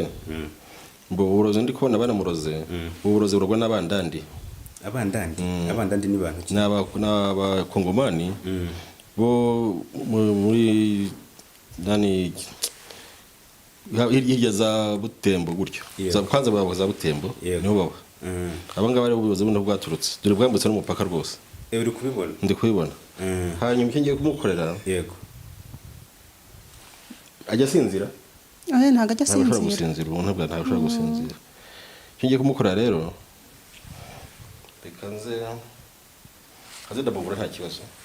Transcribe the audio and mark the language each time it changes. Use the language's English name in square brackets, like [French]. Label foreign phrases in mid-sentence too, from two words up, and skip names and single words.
[Kinyarwanda] Mbo uburozi ndi kubona banamuroze. Uburozi buragwa n'abandandi. Abandandi ni bantu ki? N'aba Kongomani bo muri nani hirya za Butembo gutyo. Za kwanza baba za Butembo niho baba. Abangaba ari ubuyobozi buno bwaturutse. Dore bwambutse n'umupaka rwose. Uri kubibona? Ndi kubibona. Hanyuma icyo ngiye kumukorera. Yego. Ajya sinzira? Ntago ajya sinzira. Ntabwo gusinzira, umuntu ntabwo gusinzira. Icyo ngiye kumukorera rero kanze ndabungura nta kibazo.